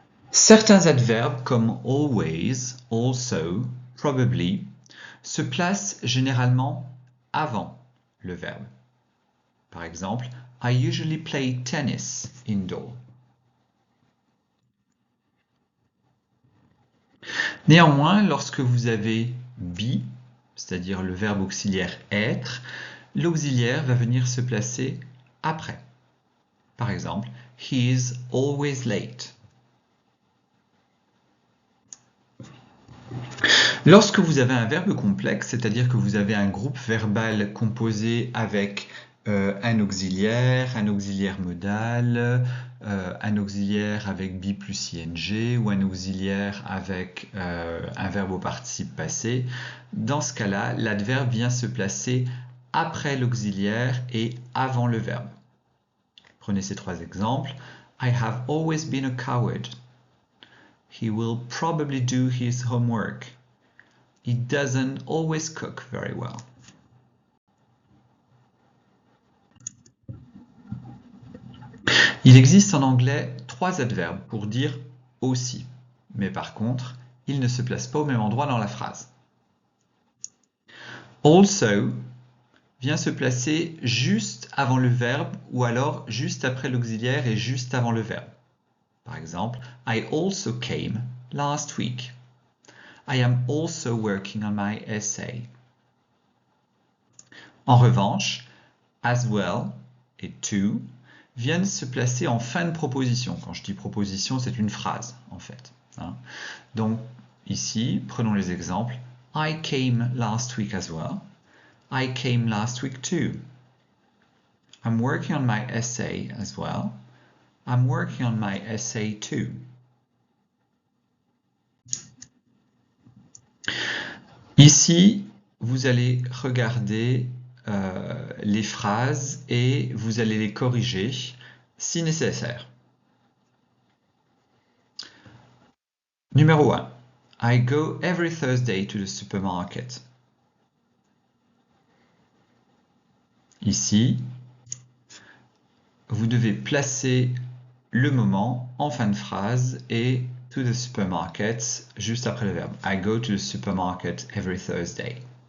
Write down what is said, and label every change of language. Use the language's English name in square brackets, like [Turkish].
[French] Certains adverbes comme always, also, probably se placent généralement avant le verbe. Par exemple, [English] I usually play tennis indoor. [French] Néanmoins, lorsque vous avez be, c'est-à-dire le verbe auxiliaire être, l'auxiliaire va venir se placer après. Par exemple, [English] he is always late. [French] Lorsque vous avez un verbe complexe, c'est-à-dire que vous avez un groupe verbal composé avec un auxiliaire modal, un auxiliaire avec be plus ing ou un auxiliaire avec un verbe au participe passé, dans ce cas-là, l'adverbe vient se placer après l'auxiliaire et avant le verbe. Prenez ces trois exemples. [English] I have always been a coward. He will probably do his homework. He doesn't always cook very well. [French] Il existe en anglais trois adverbes pour dire aussi, mais par contre, ils ne se placent pas au même endroit dans la phrase. Also vient se placer juste avant le verbe ou alors juste après l'auxiliaire et juste avant le verbe. Par exemple, [English] I also came last week. I am also working on my essay. [French] En revanche, as well et to viennent se placer en fin de proposition. Quand je dis proposition, c'est une phrase en fait. Donc ici, prenons les exemples. [English] I came last week as well. I came last week too. I'm working on my essay as well. I'm working on my essay too. [French] Ici, vous allez regarder les phrases et vous allez les corriger si nécessaire. Numéro 1. [English] I go every Thursday to the supermarket. [French] Ici, vous devez placer le moment en fin de phrase et [English] to the supermarket [French] juste après le verbe. [English] I go to the supermarket every Thursday.